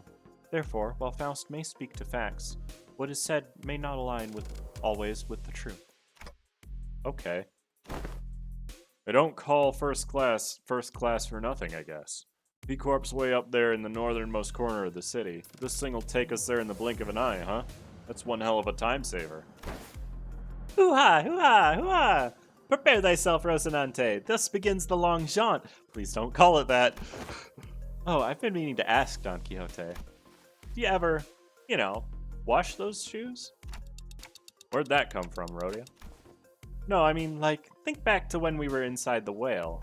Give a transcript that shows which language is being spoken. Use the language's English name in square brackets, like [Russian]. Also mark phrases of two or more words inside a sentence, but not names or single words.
[English] Therefore, while Faust may speak to facts, what is said may not align always with the truth. Okay. They don't call first class for nothing, I guess. B-Corp's way up there in the northernmost corner of the city. This thing will take us there in the blink of an eye, huh? That's one hell of a time saver. Hoo-ha! Hoo-ha! Hoo-ha! Prepare thyself, Rocinante. Thus begins the long jaunt. Please don't call it that. Oh, I've been meaning to ask Don Quixote. Do you ever, wash those shoes? Where'd that come from, Rhodia? No, I mean, think back to when we were inside the whale.